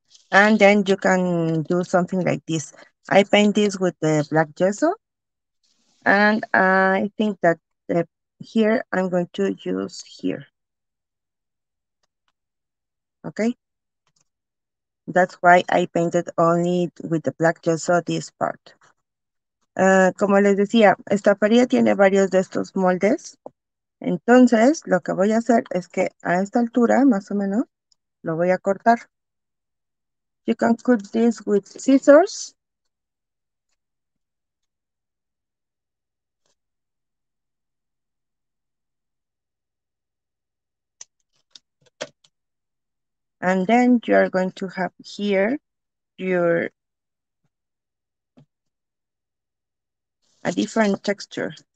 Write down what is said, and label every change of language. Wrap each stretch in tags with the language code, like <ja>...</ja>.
<en>And then you can do something like this. I paint this with the black gesso. And I think that here I'm going to use here. Okay. That's why I painted only with the black gesso this part.</en> <es>Como les decía, Estamparía tiene varios de estos moldes. Entonces, lo que voy a hacer es que a esta altura, más o menos, lo voy a cortar.</es> <en>You can cut this with scissors. And then you are going to have here a different texture.</en>